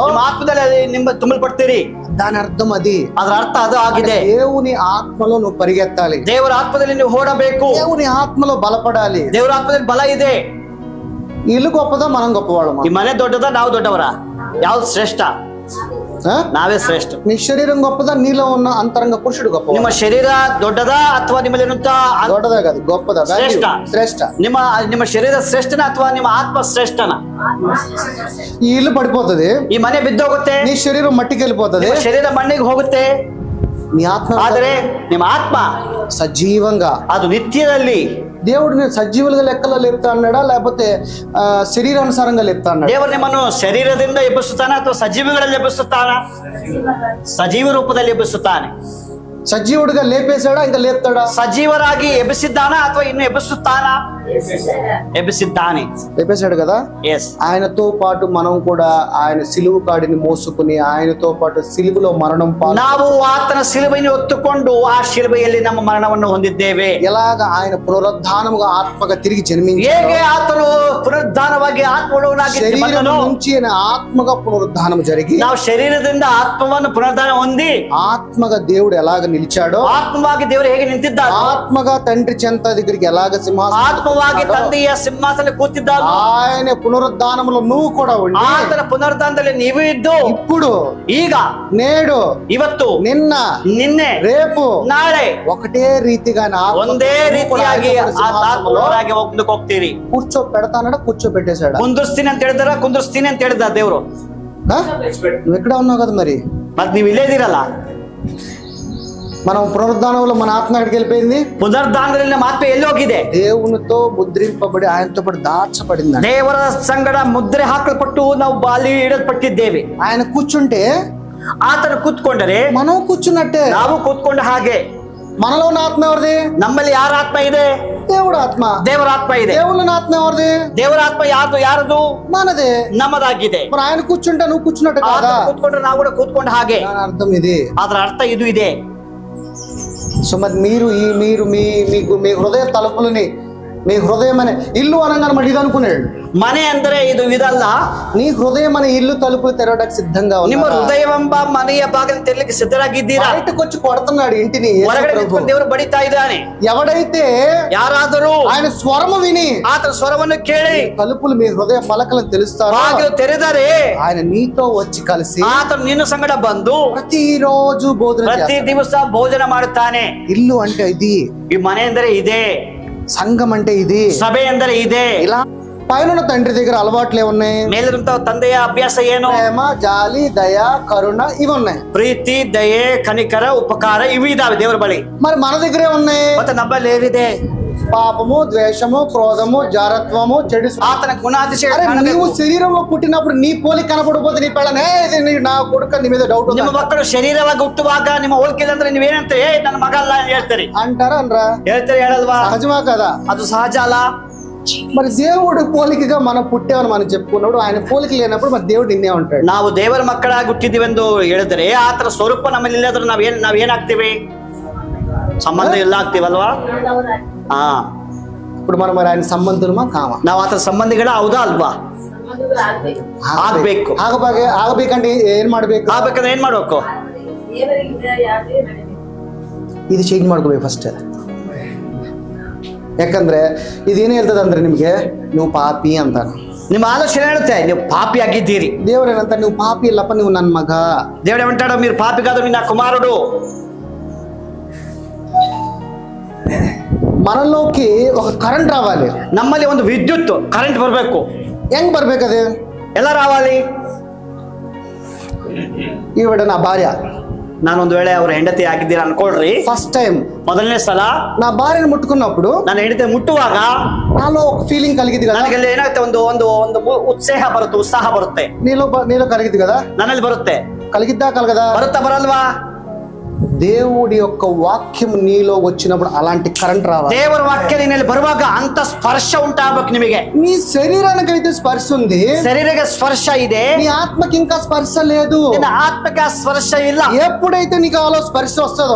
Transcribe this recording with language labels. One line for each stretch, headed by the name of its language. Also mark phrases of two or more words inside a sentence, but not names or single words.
Kannada: ನಿಮ್ಮ ಆತ್ಮದಲ್ಲಿ ನಿಮ್ಮ ತುಂಬಲ್ಪಡ್ತೀರಿ.
Telugu: దాని అర్థం అది.
Kannada: ಅದರ ಅರ್ಥ ಅದು ಆಗಿದೆ.
Telugu: దేవుని ఆత్మలో నువ్వు పరిగెత్తాలి.
Kannada: ದೇವರ ಆತ್ಮದಲ್ಲಿ ನೀವು ಓಡಬೇಕು.
Telugu: దేవుని ఆత్మలో బలపడాలి.
Kannada: ದೇವರ ಆತ್ಮದಲ್ಲಿ ಬಲ ಇದೆ.
Telugu: ఇల్లు గొప్పదా మనం గొప్పవాళ్ళమా?
Kannada: ಈ ಮನೆ ದೊಡ್ಡದ ನಾವು ದೊಡ್ಡವರ? ಯಾವ್ದು ಶ್ರೇಷ್ಠ? ನಾವೇ ಶ್ರೇಷ್ಠ.
Telugu: నీ శరీరం గొప్పదా, నీలో ఉన్న అంతరంగ పురుషుడు గొప్ప?
Kannada: ನಿಮ್ಮ ಶರೀರ ದೊಡ್ಡದ ಅಥವಾ ನಿಮ್ಮಲ್ಲಿ
Telugu: దొడ్డదా కాదు, గొప్పదా?
Kannada: ಶ್ರೇಷ್ಠ.
Telugu: శ్రేష్ಠ.
Kannada: ನಿಮ್ಮ ಶರೀರ ಶ್ರೇಷ್ಠನ ಅಥವಾ ನಿಮ್ಮ ಆತ್ಮ ಶ್ರೇಷ್ಠನ?
Telugu: ఈ ఇల్లు పడిపోతుంది,
Kannada: ಈ ಮನೆ ಬಿದ್ದೋಗುತ್ತೆ,
Telugu: నీ శరీరం మట్టికి వెళ్ళిపోతుంది,
Kannada: ಶರೀರ ಮಣ್ಣಿಗೆ ಹೋಗುತ್ತೆ.
Telugu: నీ ఆత్మ
Kannada: ಆದರೆ ನಿಮ್ಮ ಆತ್ಮ
Telugu: సజీవంగా,
Kannada: ಅದು ನಿತ್ಯದಲ್ಲಿ.
Telugu: దేవుడు నేను సజీవులుగా లెక్కలో లేపుతా అన్నాడా, లేకపోతే శరీరానుసారంగా లేపుతా అన్నాడు?
Kannada: ದೇವರು ನಿಮ್ಮನ್ನು ಶರೀರದಿಂದ ಎಬ್ಬಿಸುತ್ತಾನೆ ಅಥವಾ ಸಜೀವಿಗಳಲ್ಲಿ ಎಬ್ಬಿಸುತ್ತಾನ? ಸಜೀವ ರೂಪದಲ್ಲಿ ಎಬ್ಬಿಸುತ್ತಾನೆ.
Telugu: సజీవుడిగా లేపేశాడా ఇంకా లేపుతాడా?
Kannada: ಸಜೀವರಾಗಿ ಎಬ್ಬಿಸಿದ್ದಾನಾ ಅಥವಾ ಇನ್ನು ಎಬ್ಬಿಸುತ್ತಾನಾ? ఎబిసిద్దాని.
Telugu: లేపేశాడు కదా. ఆయనతో పాటు మనం కూడా ఆయన సిలువు కాడిని మోసుకుని ఆయనతో పాటు సిలువులో మరణం
Kannada: ನಾವು ಆತನ ಸಿಲುಬೆಯನ್ನು ಹೊತ್ತುಕೊಂಡು ಆ ಶಿಲುಬೆಯಲ್ಲಿ ನಮ್ಮ ಮರಣವನ್ನು ಹೊಂದಿದ್ದೇವೆ.
Telugu: ఎలాగ ఆయన పునరుద్ధానముగా ఆత్మగా తిరిగి జన్మించాడు,
Kannada: ಹೇಗೆ ಆತನು ಪುನರುದ್ಧಾನವಾಗಿ ಆತ್ಮವುಳ್ಳವನಾಗಿ
Telugu: శరీరం నుంచి ఆత్మగా పునరుద్ధానం జరిగి
Kannada: ನಾವು ಶರೀರದಿಂದ ಆತ್ಮವನ್ನು ಪುನರುದ್ಧಾನ ಹೊಂದಿ
Telugu: ఆత్మగా దేవుడు ఎలాగ నిలిచాడో,
Kannada: ಆತ್ಮವಾಗಿ ದೇವರು ಹೇಗೆ ನಿಂತಿದ್ದಾರೋ,
Telugu: ఆత్మగా తండ్రి చెంత దగ్గరికి ఎలాగ సింహాసనం
Kannada: ಆತ್ಮವಾಗಿ ತಂದೆಯ ಸಿಂಹಾಸನ ಕೂತಿದ್ದಾರೋ,
Telugu: ఆయన పునరుద్ధానములో నువ్వు కూడా ఉండి
Kannada: ಆತನ ಪುನರುದ್ಧಾನದಲ್ಲಿ ನೀವು ಇದ್ದು
Telugu: ఇప్పుడు
Kannada: ಈಗ
Telugu: నేడు
Kannada: ಇವತ್ತು
Telugu: నిన్న
Kannada: నిన్ನೆ
Telugu: రేపు
Kannada: ನಾಳೆ
Telugu: ఒకటే రీతిగా
Kannada: ಒಂದೇ ರೀತಿಯಾಗಿ ಆತ್ಮವಾಗಿ ಮುಂದಕ್ಕೆ ಹೋಗ್ತೀರಿ.
Telugu: కూర్చో పెడతానడా కూర్చోబెట్టేశాడు.
Kannada: ಕುಂದಿರ್ಸ್ತೀನಿ ಅಂತ ಹೇಳಿದಾರ, ಕುಂದಿರ್ಸ್ತೀನಿ ಅಂತ ಹೇಳಿದ ದೇವ್ರು.
Telugu: నువ్వు ఎక్కడ ఉన్నావు కదా మరి,
Kannada: ಮತ್ ನೀವ್ ಇಲ್ಲೇ ಇದೀರಲ್ಲ.
Telugu: మనం పునరుద్ధానంలో మన ఆత్మ ఎక్కడికి వెళ్ళిపోయింది?
Kannada: పునరుద్ధానದಲ್ಲಿ ನಮ್ಮ ಆತ್ಮ ಎಲ್ಲಿ ಹೋಗಿದೆ?
Telugu: దేవునితో ముద్రింపబడి ఆయనతో పాటు దాచబడింది.
Kannada: ದೇವರ ಸಂಗಡ ಮುದ್ರೆ ಹಾಕಲ್ಪಟ್ಟು ನಾವು ಬಾಲಿ ಇಡಲ್ಪಟ್ಟಿದ್ದೇವೆ.
Telugu: ఆయన కూర్చుంటే
Kannada: ಆತನ ಕೂತ್ಕೊಂಡರೆ
Telugu: మనం కూర్చున్నట్టే,
Kannada: ನಾವು ಕೂತ್ಕೊಂಡ ಹಾಗೆ.
Telugu: మనలో ఉన్న ఆత్మ ఎవరిది?
Kannada: ನಮ್ಮಲ್ಲಿ ಯಾರ ಆತ್ಮ ಇದೆ?
Telugu: దేవుడు ఆత్మ.
Kannada: ದೇವರ ಆತ್ಮ ಇದೆ.
Telugu: దేవుళ్ళ ఆత్మ ఎవరిది?
Kannada: ದೇವರ ಆತ್ಮ ಯಾರದು?
Telugu: మనదే,
Kannada: ನಮ್ಮದಾಗಿದೆ.
Telugu: మరి ఆయన కూర్చుంటే నువ్వు కూర్చున్నట్టు కాదా?
Kannada: ಕೂತ್ಕೊಂಡ್ರೆ ನಾವು ಕೂಡ ಕೂತ್ಕೊಂಡ ಹಾಗೆ.
Telugu: అర్థం ఇది,
Kannada: ಅದರ ಅರ್ಥ ಇದು ಇದೆ.
Telugu: సో మరి మీరు మీ హృదయ తలుపులని, మీ హృదయం అనే ఇల్లు అనగానే మరి ఇది అనుకున్నాడు.
Kannada: ಮನೆ ಅಂದ್ರೆ ಇದು ಇದಲ್ಲ.
Telugu: నీ హృదయం అనే ఇల్లు తలుపులు తెరవడానికి సిద్ధంగా ఉంది.
Kannada: ನಿಮ್ಮ ಹೃದಯವೆಂಬ ಮನೆಯ ಬಾಗಿಲು ತೆರಲಿಕ್ಕೆ ಸಿದ್ಧರಾಗಿದ್ದೀರಾ?
Telugu: బయటకు వచ్చి కొడుతున్నాడు ఇంటిని.
Kannada: ಹೊರಗಡೆ ನಿಂತ್ಕೊಂಡು ದೇವರು ಬಡಿತಾ ಇದ್ದಾನೆ.
Telugu: ఎవడైతే
Kannada: ಯಾರಾದರೂ
Telugu: ఆయన స్వరము విని
Kannada: ಆತನ ಸ್ವರವನ್ನು ಕೇಳಿ
Telugu: తలుపులు మీ హృదయ పలకలను తెలుస్తారో,
Kannada: ಬಾಗಿಲು ತೆರೆದರೆ
Telugu: ఆయన నీతో వచ్చి కలిసి
Kannada: ಆತನು ನಿನ್ನ ಸಂಗಡ ಬಂದು
Telugu: ప్రతిరోజు భోజనం
Kannada: ಪ್ರತಿ ದಿವಸ ಭೋಜನ ಮಾಡುತ್ತಾನೆ.
Telugu: ఇల్లు అంటే ఇది,
Kannada: ಈ ಮನೆ ಅಂದರೆ ಇದೆ,
Telugu: సంఘం అంటే ఇది,
Kannada: ಸಭೆ ಅಂದರೆ ಇದೆ.
Telugu: ఇలా పైన తండ్రి దగ్గర అలవాట్లు ఏమున్నాయి?
Kannada: ಮೇಲಿರುವಂತ ತಂದೆಯ ಅಭ್ಯಾಸ ಏನು?
Telugu: ప్రేమ, జాలి, దయ, కరుణ ఇవి ఉన్నాయి.
Kannada: ಪ್ರೀತಿ, ದಯೆ, ಕನಿಕರ, ಉಪಕಾರ ಇವು ಇದಾವೆ ದೇವರ ಬಳಿ.
Telugu: మరి మన దగ్గరే ఉన్నాయి.
Kannada: ಮತ್ತೆ ನಮ್ಮಲ್ಲಿ ಏನಿದೆ?
Telugu: పాపము, ద్వేషము, క్రోధము, జారత్వము, చెడు.
Kannada: ಆತನ ಗುಣಾತಿಶಯ.
Telugu: నీవు శరీరంలో పుట్టినప్పుడు నీ పోలి కనపడకపోతే నీ పెళ్ళనే నా కొడుక నీ మీద డౌట్.
Kannada: ನಿಮ್ಮ ಮಕ್ಕಳು ಶರೀರವಾಗಿ ಹುಟ್ಟುವಾಗ ನಿಮ್ಮ ಹೋಲಿಕೆ ಅಂದ್ರೆ ನೀವೇನಂತ ನನ್ನ ಮಗ ಅಲ್ಲ ಹೇಳ್ತೀರಿ
Telugu: అంటారా? అనరా?
Kannada: ಹೇಳ್ತೀರಿ ಹೇಳಲ್ವಾ?
Telugu: సహజమా కదా?
Kannada: ಅದು ಸಹಜ ಅಲ್ಲ.
Telugu: మరి దేవుడు పోలికగా మనం పుట్టామని మనం చెప్పుకున్నప్పుడు ఆయన పోలిక లేనప్పుడు మరి దేవుడు నిన్నే ఉంటాడు.
Kannada: ನಾವು ದೇವರ ಮಕ್ಕಳಾಗಿ ಹುಟ್ಟಿದೀವೆಂದು ಹೇಳಿದ್ರೆ ಆತರ ಸ್ವರೂಪ ನಮ್ಮಲ್ಲಿ ಇಲ್ಲದ್ರೆ ನಾವೇನಾಗ್ತೀವಿ? ಸಂಬಂಧ ಎಲ್ಲ ಆಗ್ತೀವಲ್ವಾ? ಹಾ,
Telugu: ఇప్పుడు మనం మరి ఆయన సంబంధులమా కామా?
Kannada: ನಾವು ಆತರ ಸಂಬಂಧಿಗಳ ಹೌದಾ ಅಲ್ವಾ? ಆಗ್ಬೇಕು. ಆಗಬೇಕಂటే ಏನ್ ಮಾಡ್ಬೇಕು? ಆಗ್ಬೇಕಂದ್ರೆ ಏನ್ ಮಾಡ್ಬೇಕು? ಇದು ಚೇಂಜ್ ಮಾಡ್ಕೋಬೇಕು ಫಸ್ಟ್. ಯಾಕಂದ್ರೆ ಇದೇನು ಹೇಳ್ತದೆ ಅಂದ್ರೆ ನಿಮ್ಗೆ ನೀವು ಪಾಪಿ ಅಂತಾನೆ. ನಿಮ್ಮ ಆಲೋಚನೆ ಹೇಳುತ್ತೆ ನೀವು ಪಾಪಿ ಆಗಿದ್ದೀರಿ. దేవుడు ಏನಂತ ನೀವು ಪಾಪಿ ಇಲ್ಲಪ್ಪ, ನೀವು ನನ್ನ ಮಗ.
Telugu: దేవుడు ఏమంటాడు? మీరు పాపి కాదు, మీ నా కుమారుడు. మనలోకి ఒక కరెంట్ రావాలి.
Kannada: ನಮ್ಮಲ್ಲಿ ಒಂದು ವಿದ್ಯುತ್ ಕರೆಂಟ್ ಬರಬೇಕು. ಹೆಂಗ್ ಬರ್ಬೇಕದೆ? ಎಲ್ಲ ರಾవాలి.
Telugu: ఈవిడ నా భార్య,
Kannada: ನಾನೊಂದು ವೇಳೆ ಅವ್ರ ಹೆಂಡತಿ ಆಗಿದ್ದೀರಾ ಅನ್ಕೊಳ್ರಿ.
English: first time
Kannada: ಮೊದಲನೇ ಸಲ
Telugu: నా భార్యను ముట్టుకున్నప్పుడు
Kannada: ನನ್ನ ಹೆಂಡತಿ ಮುಟ್ಟುವಾಗ
Telugu: నాలో ఒక ఫీలింగ్ కలిగింది కదా.
Kannada: ನನಗೆ ಏನಾಗುತ್ತೆ? ಒಂದು ಒಂದು ಒಂದು ಉತ್ಸಾಹ ಬರುತ್ತೆ.
Telugu: నీలో కలిగింది కదా?
Kannada: ನನ್ನಲ್ಲಿ ಬರುತ್ತೆ.
Telugu: కలిగిద్దా కలగదా?
Kannada: ಬರುತ್ತಾ ಬರಲ್ವಾ?
Telugu: దేవుడి యొక్క వాక్యం నీలో వచ్చినప్పుడు అలాంటి కరెంట్ రావాలి.
Kannada: ದೇವರ ವಾಕ್ಯ ನಿನ್ನಲ್ಲಿ ಬರುವಾಗ ಅಂತ ಸ್ಪರ್ಶ ಉಂಟಾಗಬೇಕು ನಿಮಗೆ.
Telugu: నీ శరీరానికి అయితే స్పర్శ ఉంది,
Kannada: ಶರೀರಕ್ಕೆ ಸ್ಪರ್ಶ ಇದೆ,
Telugu: నీ ఆత్మకి ఇంకా స్పర్శ లేదు.
Kannada: ನಿನ್ನ ಆತ್ಮಕ್ಕೆ ಆ ಸ್ಪರ್ಶ ಇಲ್ಲ.
Telugu: ఎప్పుడైతే నీకు ఆలో స్పర్శ వస్తుందో,